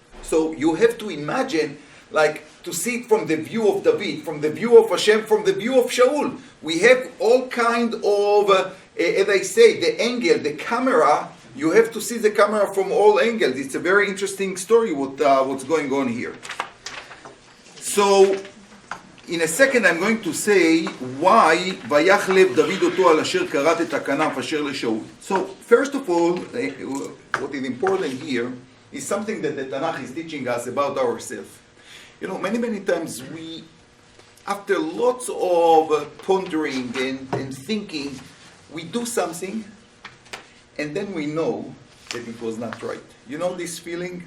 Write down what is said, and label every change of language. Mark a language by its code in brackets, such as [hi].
[en] So you have to imagine, like, to see it from the view of David, from the view of Hashem, from the view of Shaul. We have all kind of, as I say, the angle, the camera. You have to see the camera from all angles. It's a very interesting story what's going on here. So, in a second I'm going to say why [he] ויחלב דוד אותו על אשר כרת את הכנף אשר לשאול. [en] So, first of all, what is important here is something that the Tanakh is teaching us about ourselves. You know, many times we, after lots of pondering and thinking, we do something and then we know that it was not right. You know this feeling?